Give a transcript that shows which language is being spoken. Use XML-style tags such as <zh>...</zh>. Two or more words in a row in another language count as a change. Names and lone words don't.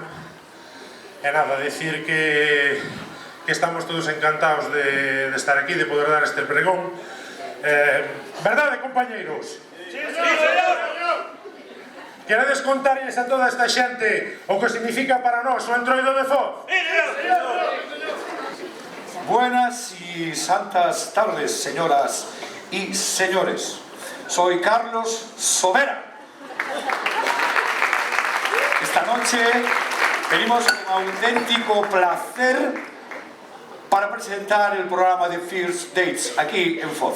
<gl>E nada,</gl> <es>decir que estamos todos encantados de estar aquí, de poder dar este pregón.</es> <gl>Verdade, compañeiros?</gl> <es>Sí, señor!</es> <gl>Queredes contarles a toda esta xente o que significa para nós o Entroido de Foz?</gl> <es>Buenas y santas tardes, señoras y señores. Soy Carlos Sobera. Esta noche venimos con auténtico placer para presentar el programa de First Dates aquí en Foz.</es>